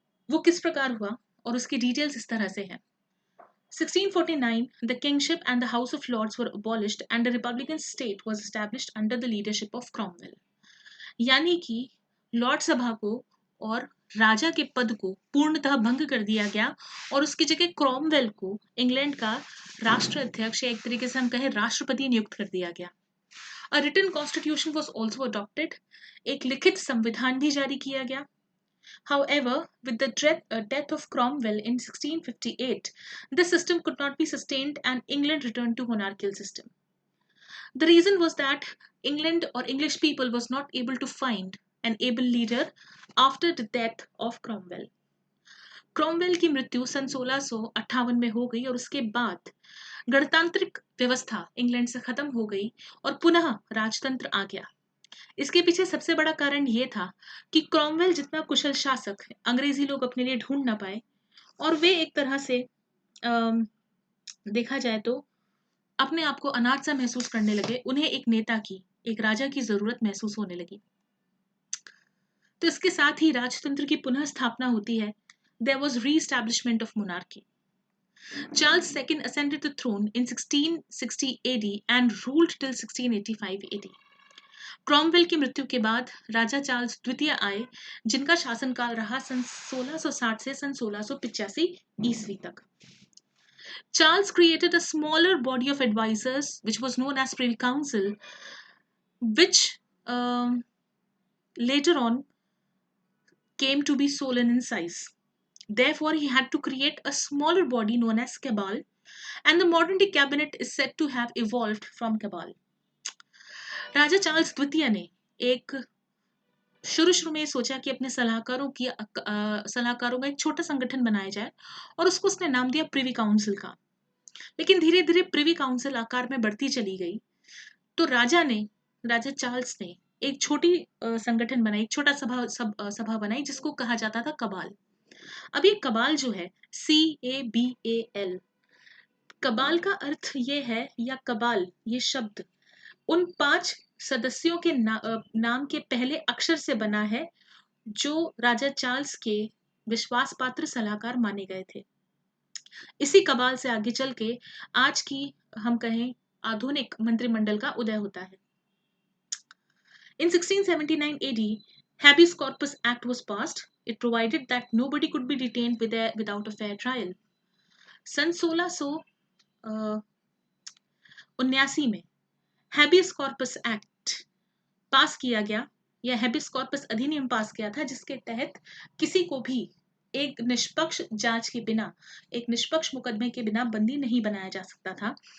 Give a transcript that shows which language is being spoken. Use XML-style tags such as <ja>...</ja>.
<hi>वो किस प्रकार हुआ और उसकी डिटेल्स इस तरह से हैं।</hi> <en>1649, the kingship and the House of Lords were abolished and a republican state was established under the leadership of Cromwell.</en> <hi>यानी कि लॉर्ड सभा को और राजा के पद को पूर्णतः भंग कर दिया गया और उसकी जगह क्रॉमवेल को इंग्लैंड का राष्ट्राध्यक्ष या एक तरीके से हम कहें राष्ट्रपति नियुक्त कर दिया गया।</hi> <en>A written constitution was also adopted.</en> <hi>एक लिखित संविधान भी जारी किया गया।</hi> <en>However, with the death of Cromwell in 1658, this system could not be sustained and England returned to monarchical system. The reason was that England or English people was not able to find an able leader after the death of Cromwell.</en> <hi>Cromwell की मृत्यु सन 1658 में हो गई और उसके बाद गणतांत्रिक व्यवस्था England से खत्म हो गई और पुनः राजतंत्र आ गया। इसके पीछे सबसे बड़ा कारण यह था कि क्रॉमवेल जितना कुशल शासक अंग्रेजी लोग अपने लिए ढूंढ ना पाए और वे एक तरह से देखा जाए तो अपने आप को अनाथ सा महसूस करने लगे। उन्हें एक नेता की, एक राजा की जरूरत महसूस होने लगी। तो इसके साथ ही राजतंत्र की पुनः स्थापना होती है।</hi> <en>There was re-establishment of monarchy. Charles II ascended the throne in 1660 AD and ruled till 1685 AD.</en> <hi>Cromwell की मृत्यु के बाद राजा चार्ल्स द्वितीय आए, जिनका शासनकाल रहा सन 1660 से सन 1685 ईस्वी तक।</hi> <en>Charles created a smaller body of advisors, which was known as Privy Council, which later on came to be swollen in size. Therefore, he had to create a smaller body known as cabal, and the modern day cabinet is said to have evolved from cabal.</en> <hi>Raja Charles द्वितीय ने एक शुरू में सोचा कि अपने सलाहकारों का एक छोटा संगठन बनाया जाए और उसको उसने नाम दिया प्रिवी काउंसिल का। लेकिन धीरे धीरे प्रिवी काउंसिल आकार में बढ़ती चली गई, तो राजा चार्ल्स ने एक छोटी संगठन बनाई, एक छोटा सभा बनाई जिसको कहा जाता था कबाल। अब ये कबाल जो है CABAL, कबाल का अर्थ ये है, या कबाल ये शब्द उन 5 सदस्यों के नाम के पहले अक्षर से बना है जो राजा चार्ल्स के विश्वास पात्र सलाहकार माने गए थे। इसी कबाल से आगे चल के आज की हम कहें आधुनिक मंत्रिमंडल का उदय होता है।</hi> <en>In 1679 AD, Habeas Corpus Act was passed. It provided that nobody could be detained without a fair trial.</en> <hi>सन 1679 में हैबियस कॉर्पस एक्ट पास किया गया, या हैबियस कॉर्पस अधिनियम पास किया था, जिसके तहत किसी को भी एक निष्पक्ष जांच के बिना, एक निष्पक्ष मुकदमे के बिना बंदी नहीं बनाया जा सकता था।</hi>